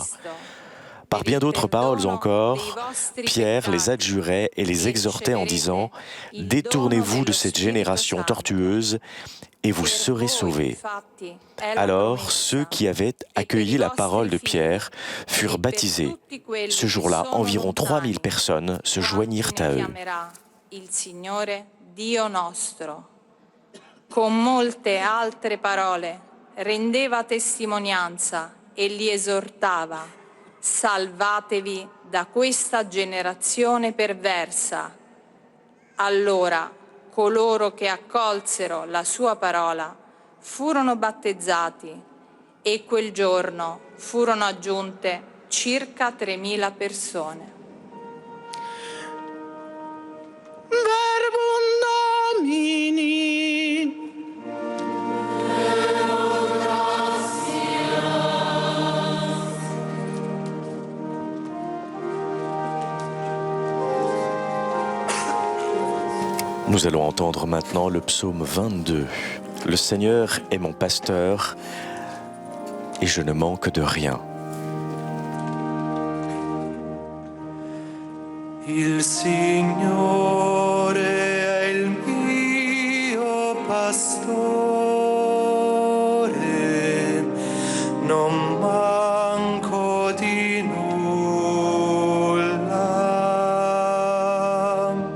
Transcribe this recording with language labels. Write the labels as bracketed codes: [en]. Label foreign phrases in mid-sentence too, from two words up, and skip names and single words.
[fr] Par bien d'autres paroles encore, Pierre les adjurait et les exhortait en disant « Détournez-vous de cette génération tortueuse et vous serez sauvés. » Alors ceux qui avaient accueilli la parole de Pierre furent baptisés. Ce jour-là, environ 3000 personnes se joignirent à eux. [it] Dio nostro, con molte altre parole, rendeva testimonianza e li esortava, salvatevi da questa generazione perversa. Allora coloro che accolsero la sua parola furono battezzati e quel giorno furono aggiunte circa 3000 persone. [la] Verbum Domini. [fr] Nous allons entendre maintenant le psaume 22. Le Seigneur est mon pasteur et je ne manque de rien. [it] Il Signore è il mio pastore, non manco di nulla.